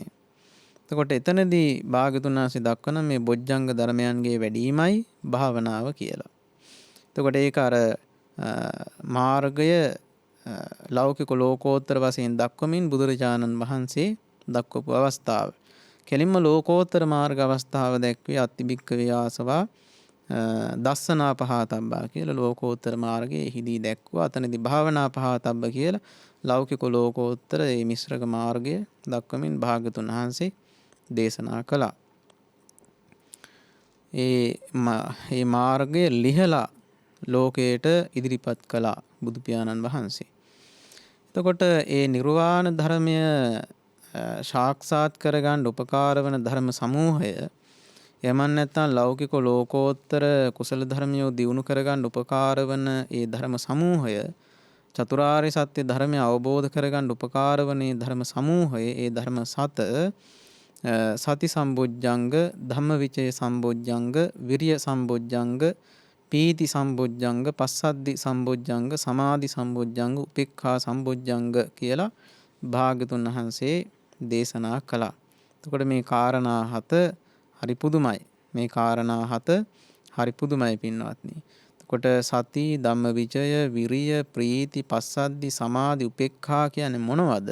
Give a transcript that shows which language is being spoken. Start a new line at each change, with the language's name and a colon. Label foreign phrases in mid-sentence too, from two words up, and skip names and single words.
Sinhala: එතකොට එතනදී භාග්‍යවතුන් වහන්සේ දක්වන මේ බොජ්ජංග ධර්මයන්ගේ වැඩිමයි භාවනාව කියලා. එතකොට ඒක අර මාර්ගය ලෞකික ලෝකෝත්තර වශයෙන් දක්වමින් බුදුරජාණන් වහන්සේ දක්වපු අවස්ථාව. කෙලින්ම ලෝකෝත්තර මාර්ග අවස්ථාව දැක්වේ
Pali: අත්තිබික්කවේ ආසවා දස්සනා පහතබ්බා
Sinhala: කියලා ලෝකෝත්තර මාර්ගයේ එහිදී දැක්වුවා. අතනදී
Pali: භාවනා පහතබ්බ
Sinhala: කියලා ලෞකික ලෝකෝත්තර මේ මිශ්‍රක මාර්ගය දක්වමින් භාග්‍යවතුන් වහන්සේ දේශනා කළා. ඒ මාර්ගය ලිහලා ලෝකයට ඉදිරිපත් කළා බුදු පියාණන් වහන්සේ. එතකොට ඒ නිර්වාණ ධර්මය සාක්ෂාත් කරගන්න උපකාර වන ධර්ම සමූහය එමන් නැත්නම් ලෞකික ලෝකෝත්තර කුසල ධර්මියෝ දියුණු කරගන්න උපකාර වන ඒ ධර්ම සමූහය චතුරාර්ය සත්‍ය ධර්මය අවබෝධ කරගන්න උපකාර වන ඒ ධර්ම සමූහය ඒ ධර්ම
Pali: සති සම්බොජ්ජංග ධම්මවිචය සම්බොජ්ජංග විරිය සම්බොජ්ජංග පීති සම්බොජ්ජංග පස්සද්ධි සම්බොජ්ජංග සමාධි සම්බොජ්ජංග උපේක්ඛා සම්බොජ්ජංග
Sinhala: කියලා භාග්‍යවතුන් වහන්සේ දේශනා කළා. එතකොට මේ කාරණා හත හරි පුදුමයි. මේ කාරණා හත හරි පුදුමයි පින්වත්නි. එතකොට
Pali: සති ධම්මවිචය විරිය ප්‍රීති පස්සද්ධි සමාධි උපේක්ඛා
Sinhala: කියන්නේ මොනවද?